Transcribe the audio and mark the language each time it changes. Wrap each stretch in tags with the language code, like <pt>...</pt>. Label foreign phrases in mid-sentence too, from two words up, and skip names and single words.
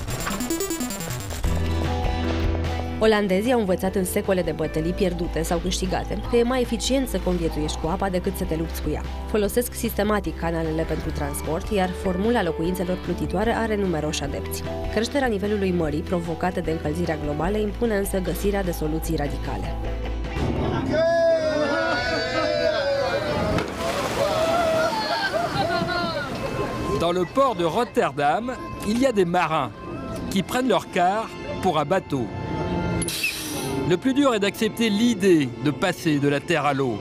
<ro>Olandezii au învățat în secole de bătălii pierdute sau câștigate că e mai eficient să conviețuiești cu apa decât să te lupți cu ea. Folosesc sistematic canalele pentru transport, iar formula locuințelor plutitoare are numeroși adepți. Creșterea nivelului mării, provocată de încălzirea globală, impune însă găsirea de soluții radicale.</ro> <fr>Dans le port de Rotterdam, il y a des marins qui prennent leur quart pour un bateau. Le plus dur est d'accepter l'idée de passer de la terre à l'eau.</fr>